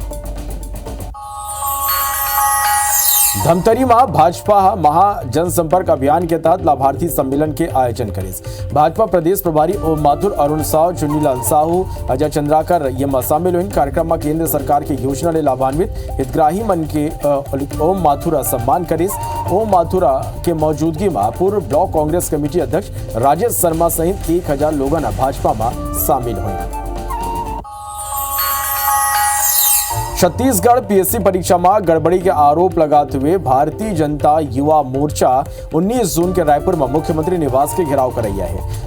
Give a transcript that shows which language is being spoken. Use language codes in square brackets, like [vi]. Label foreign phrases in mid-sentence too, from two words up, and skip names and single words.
[hne] धमतरी में भाजपा महाजनसंपर्क अभियान के तहत लाभार्थी सम्मेलन के आयोजन करें। भाजपा प्रदेश प्रभारी ओम माथुर, अरुण साव, चुन्नीलाल साहू, अजय चंद्राकर ये में शामिल हुए। कार्यक्रम में केंद्र सरकार की योजना ने लाभान्वित हितग्राही मन के ओम माथुरा सम्मान करें। ओम माथुरा के मौजूदगी में पूर्व ब्लॉक कांग्रेस कमेटी अध्यक्ष राजेश शर्मा सहित 1000 लोग भाजपा में शामिल हुए। छत्तीसगढ़ पीएससी परीक्षा में गड़बड़ी के आरोप लगाते हुए भारतीय जनता युवा मोर्चा 19 जून के रायपुर में मुख्यमंत्री निवास के घेराव कर रहा है।